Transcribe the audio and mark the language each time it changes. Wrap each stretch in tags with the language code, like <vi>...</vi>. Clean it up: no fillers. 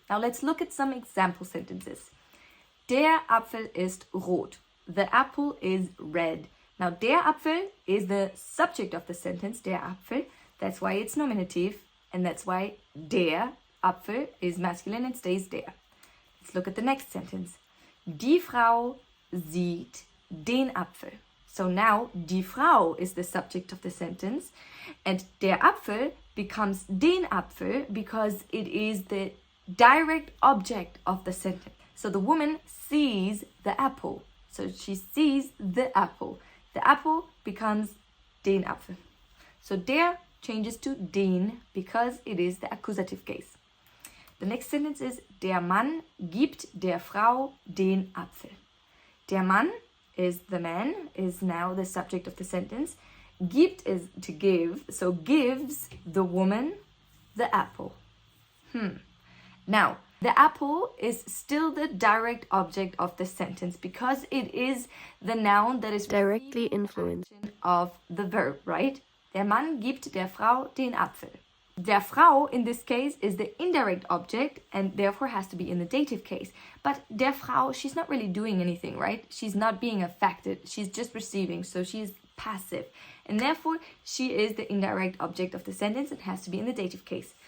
<en>Now let's look at some example sentences.</en> <de>Der Apfel ist rot.</de> <en>The apple is red. Now der Apfel is the subject of the sentence, der Apfel. That's why it's nominative, and that's why der Apfel is masculine and stays der. Let's look at the next sentence.</en> <de>Die Frau sieht den Apfel.</de> <en>So now die Frau is the subject of the sentence, and der Apfel becomes den Apfel because it is the direct object of the sentence. So the woman sees the apple. So she sees the apple. The apple becomes den Apfel. So der changes to den because it is the accusative case. The next sentence is</en> <de>der Mann gibt der Frau den Apfel.</de> <en>Der Mann is the man, is now the subject of the sentence. Gibt is to give, so gives the woman the apple. Now, the apple is still the direct object of the sentence because it is the noun that is directly influenced of the verb, right?</en> <de>Der Mann gibt der Frau den Apfel.</de> <en>Der Frau in this case is the indirect object and therefore has to be in the dative case. But der Frau, she's not really doing anything, right? She's not being affected. She's just receiving, so she's passive. And therefore, she is the indirect object of the sentence and has to be in the dative case.</en>